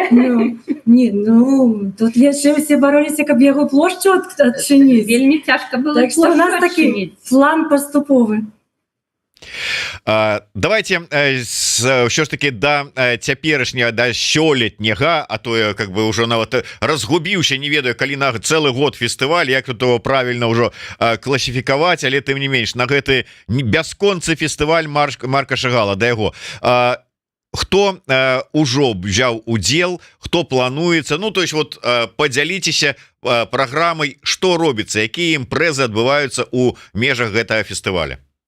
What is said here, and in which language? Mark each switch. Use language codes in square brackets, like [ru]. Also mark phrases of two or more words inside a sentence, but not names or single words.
[be] Ну, тут яшчэ ўсе бароліся, каб яго плошчу адчыніць. Вельмі цяжка было. Так што у нас такі план паступовы. Давайте ўсё ж таки да цяперашняга, да сёлетняга, а то я [ru] как бы [be] ўжо нават разгубіўся, не ведаю, калі на цэлы год фестываль, як тут правільна ўжо класіфікаваць, але тым не менш на гэты бясконцы фестываль Марка Шагала, да яго. Хто ўжо взяў удзел, хто плануецца, ну [ru] то есть вот [be] падзяліцеся праграмай, што робіцца, якія імпрэзы адбываюцца ў межах гэтага фестываля.